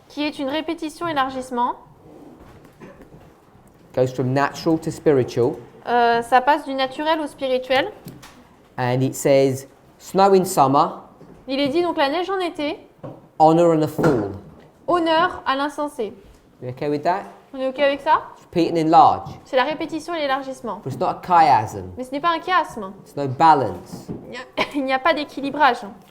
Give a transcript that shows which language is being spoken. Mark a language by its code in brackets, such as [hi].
[fr] qui est une répétition élargissement. [en] Goes from natural to spiritual. [fr] Ça passe du naturel au spirituel. [en] And it says, snow in summer, [fr] Il est dit donc la neige en été, [en] honor and a fool. [fr] honneur à l'insensé. [en] You okay with that? [fr] On est OK avec ça? [en] Repeat and enlarge. [fr] C'est la répétition et l'élargissement. [en] But it's not a chiasm. [fr] Mais ce n'est pas un chiasme. [en] It's no balance. [fr] Il n'y a pas d'équilibrage.